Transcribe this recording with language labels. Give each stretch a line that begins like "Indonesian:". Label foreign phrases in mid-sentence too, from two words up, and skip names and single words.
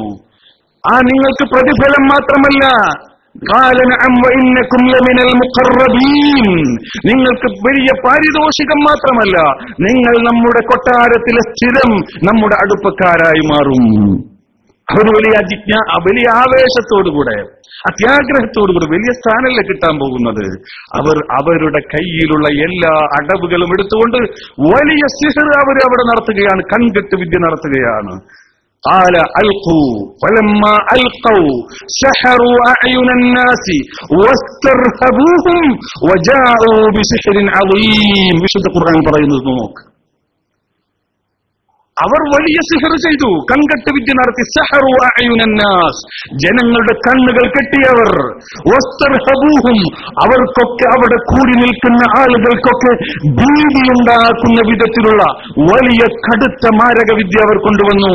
Malayalam: ആ നിങ്ങൾക്ക് പ്രതിഫലം മാത്രമല്ല,
Arabic: قال نعم وإنكم لمن المقربين,
Malayalam: നിങ്ങൾക്ക് വലിയ പാരിതോഷികം മാത്രമല്ല, നിങ്ങൾ നമ്മുടെ കൊട്ടാരത്തിലെ സ്ഥിരം നമ്മുടെ അടുപ്പക്കാരായി മാറും. അവർ വലിയ ആവേശത്തോടുകൂടെ, അത്യാഗ്രഹത്തോടുകൂടെ, വലിയ സ്ഥാനമല്ലേ കിട്ടാൻ പോകുന്നത്. അവരുടെ കയ്യിലുള്ള എല്ലാ അടവുകളും എടുത്തുകൊണ്ട് വലിയ സിഹർ അവർ അവിടെ നടത്തുകയാണ്, കൺകെട്ട് വിദ്യ നടത്തുകയാണ്.
Arabic: قال ألقوا فلما ألقوا سحروا أعين الناس واسترهبوهم وجاءوا بسحر عظيم.
Malayalam: വിശുദ്ധ ഖുർആൻ പറയുന്നത് നോക്ക്. അവർ വലിയ സിഹർ ചെയ്തു, കൺകെട്ട് വിദ്യ നടത്തി.
Arabic: سحروا أعين الناس,
Malayalam: ജനങ്ങളുടെ കണ്ണുകൾ കെട്ടിയവർ. വസ്തർഹബൂഹും, അവർക്കൊക്കെ അവിടെ കൂടി നിൽക്കുന്ന ആളുകൾക്കൊക്കെ ഭീതിയുണ്ടാക്കുന്ന വിധത്തിലുള്ള വലിയ കടുത്ത മാരക വിദ്യ അവർ കൊണ്ടുവന്നു.